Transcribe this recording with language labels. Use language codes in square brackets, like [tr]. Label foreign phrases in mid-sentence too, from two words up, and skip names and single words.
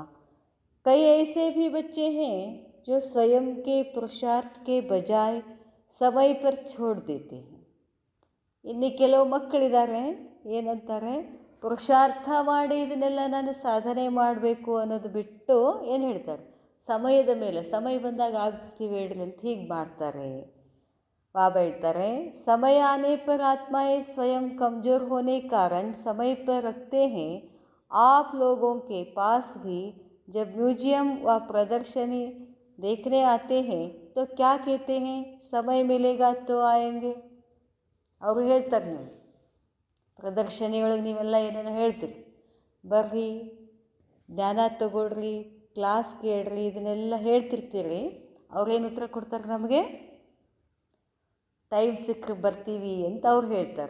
[hi] कई ऐसे भी बच्चे हैं जो स्वयं के पुरुषार्थ के बजाय समय पर छोड़ देते हैं. [kn] ಇನ್ನು ಕೆಲವು ಮಕ್ಕಳಿದ್ದಾರೆ, ಏನಂತಾರೆ, ಪುರುಷಾರ್ಥ ಮಾಡಿ ಇದನ್ನೆಲ್ಲ ನಾನು ಸಾಧನೆ ಮಾಡಬೇಕು ಅನ್ನೋದು ಬಿಟ್ಟು ಏನು ಹೇಳ್ತಾರೆ, ಸಮಯದ ಮೇಲೆ, ಸಮಯ ಬಂದಾಗ ಆಗ್ತೀವಿ ಹೇಳಿ ಅಂತ ಹೀಗೆ ಮಾಡ್ತಾರೆ. ಬಾಬಾ ಹೇಳ್ತಾರೆ, [hi] समय आने पर आत्माएं स्वयं कमज़ोर होने कारण समय पर रखते हैं. आप लोगों के पास भी जब म्यूजियम व प्रदर्शनी देखने आते हैं तो क्या कहते हैं, समय मिलेगा तो आएंगे. [kn] ಅವರು ಹೇಳ್ತಾರೆ, ನೀವು ಪ್ರದರ್ಶನಿಯೊಳಗೆ ನೀವೆಲ್ಲ ಏನೇನೋ ಹೇಳ್ತೀರಿ, ಬರ್ರಿ ಜ್ಞಾನ ತಗೊಳ್ರಿ, ಕ್ಲಾಸ್ ಕೇಳ್ರಿ, ಇದನ್ನೆಲ್ಲ ಹೇಳ್ತಿರ್ತೀರಿ. ಅವ್ರೇನು ಉತ್ತರ ಕೊಡ್ತಾರೆ ನಮಗೆ? ಟೈಮ್ ಸಿಕ್ಕರೆ ಬರ್ತೀವಿ ಅಂತ ಅವ್ರು ಹೇಳ್ತಾರೆ.